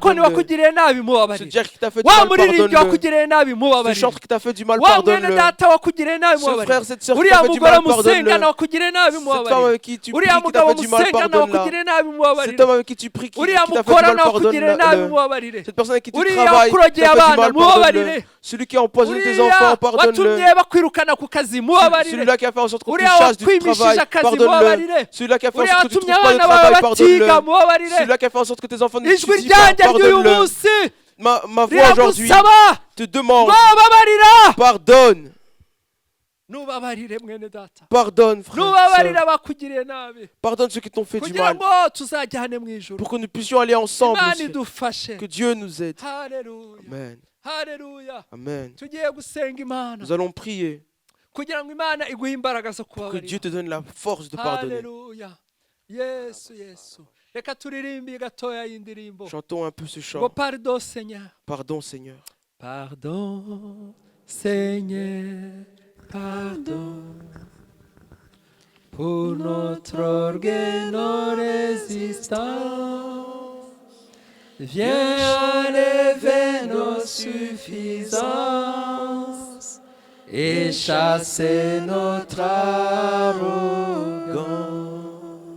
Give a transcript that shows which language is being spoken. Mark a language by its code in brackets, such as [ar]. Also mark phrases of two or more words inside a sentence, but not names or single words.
[fr] pardonne-le. [rw] wakugiriye nabi [fr] Ce [rw] mubabarire [fr] diacre qui t'a fait du [rw] wa [fr] mal, [rw] muririmbyi [fr] pardonne-le. [rw] wakugiriye nabi [fr] Ce [rw] mubabarire [fr] chantre qui t'a fait du mal, [rw] wa mwene [fr] pardonne-le. [rw] data wakugiriye nabi [fr] Ce frère, [rw] mubabarire [fr] cette sœur qui [rw] uriya [fr] t'a fait du [rw] mugore [fr] mal, [rw] musengana [fr] pardonne-le. [rw] wakugiriye nabi [fr] Cette femme [rw] mubabarire [fr] avec qui tu pries, [rw] uriya [fr] qui t'a [rw] mugabo [fr] fait du mal, [rw] musengana [fr] pardonne-la. [rw] wakugiriye nabi mubabarire [fr] Cet homme avec qui tu pries, qui [rw] uriya [fr] t'a fait du mal, [rw] mukorana wakugiriye nabi [fr] pardonne-le. [rw] mubabarire [fr] Cette personne avec qui tu [rw] uriya [fr] travailles, qui [rw] wakurogeye [fr] t'a fait du [rw] abana [fr] mal, pardonne-le. [rw] mubabarire [fr] Celui qui a empoisonné tes [rw] uriya [fr] enfants, pardonne-le. [rw] watumye bakwirukana ku kazi mubabarire [fr] Celui-là qui a fait en sorte qu'on te [rw] uriya [fr] chasse du [rw] wakwimishije [fr] travail, [rw] akazi [fr] pardonne-le. [rw] mubabarire [fr] Celui-là qui a fait en [rw] uriya [fr] sorte que tu ne [rw] watumye [fr] trouves pas de [rw] abana bawe [fr] travail, [rw] batiga [fr] pardonne-le. [rw] mubabarire [fr] Celui-là qui a fait en sorte que tes enfants ne [rw] ijwi [fr] t'étudient pas, [rw] ryanjye ry'uyu [fr] pardonne-le. [rw] munsi [fr] Ma voix aujourd'hui [rw] riragusaba [fr] te demande, [rw] mubabarira [fr] pardonne, [rw] nubabarire mwene data [fr] pardonne, frère, [rw] nubabarira [fr] sœur. [rw] bakugiriye nabi [fr] Pardonne ceux qui t'ont fait du [rw] kugira [fr] mal, [rw] ngo tuzajyane mu ijuru [fr] pour que nous puissions aller ensemble. [rw] imana [fr] au ciel. [rw] idufashe [fr] Que Dieu nous aide. [rw] haleluya [fr] Amen. [rw] haleluya [fr] Amen. [rw] tugiye gusenga imana [fr] Nous allons prier [rw] kugira ngo imana iguhe imbaraga zo [fr] pour que Dieu [rw] kubabarira [fr] te donne la force de pardonner. [rw] haleluya yesu yesu reka turirimbe gatoya y'indirimbo [fr] Chantons un peu ce [rw] ngo [fr] chant. pardon seigneur Pardon, Seigneur. pardon seigneur pardon pour notre orgueil, nos résistances. Viens enlever nos suffisances et chasser notre arrogance.